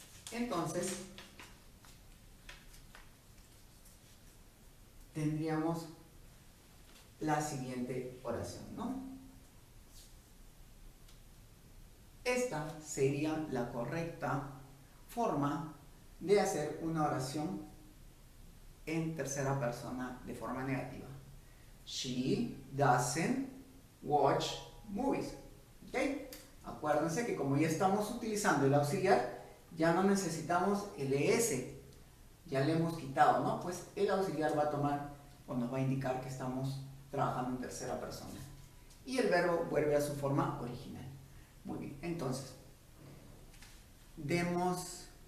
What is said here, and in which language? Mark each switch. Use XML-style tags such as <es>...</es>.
<es>Entonces, tendríamos la siguiente oración, ¿no? Esta sería la correcta forma de hacer una oración en tercera persona de forma negativa.</es> <en>She doesn't watch movies. ¿Ok?</en> <es>Acuérdense que como ya estamos utilizando el auxiliar, ya no necesitamos el ES. Ya le hemos quitado, ¿no? Pues el auxiliar va a tomar o nos va a indicar que estamos trabajando en tercera persona. Y el verbo vuelve a su forma original. Muy bien, entonces, demos</es>